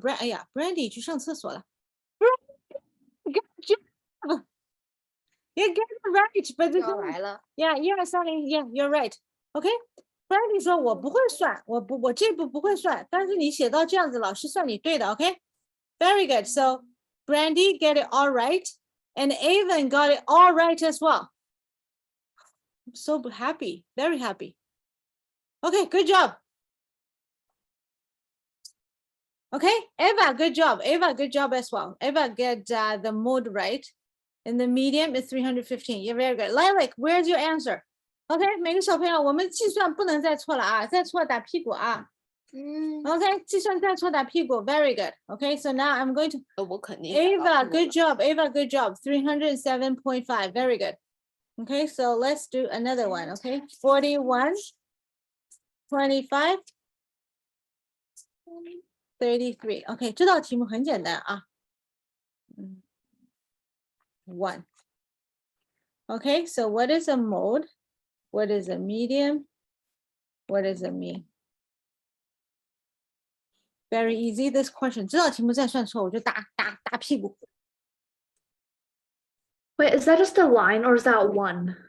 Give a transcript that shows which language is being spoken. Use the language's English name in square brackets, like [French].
[Chinese] Brandy 去上厕所了。 [English] Brandy, good job. You get it right, but the [Chinese] 又来了。 [English] yeah, you're right. [Chinese] Okay, Brandy 说我不会算，我这步不会算，但是你写到这样子，老师算你对的。 [English] Okay, very good. So Brandy get it all right, and Avon got it all right as well. I'm so happy, very happy. Okay, good job. Okay, Eva, good job. Eva, good job as well. Eva get the mode right. And the medium is 315. You're very good. Lilac, where's your answer? [Chinese] Okay, 每个小朋友，我们计算不能再错了啊，再错打屁股啊。 Okay, 计算再错打屁股. [English] Very good. Okay, so now I'm going to [Chinese] 我肯定 [English] Ava, good job. Ava, good job. 307.5. Very good. Okay, so let's do another one. Okay, 41, 25, 33. [Chinese] Okay, 这道题目很简单啊。 [English] 1. Okay, so what is a mode? What is a medium? What is a mean? Very easy, this question. [Chinese] 这道题目再算错，我就打屁股。 [English] Wait, is that just a line or is that one?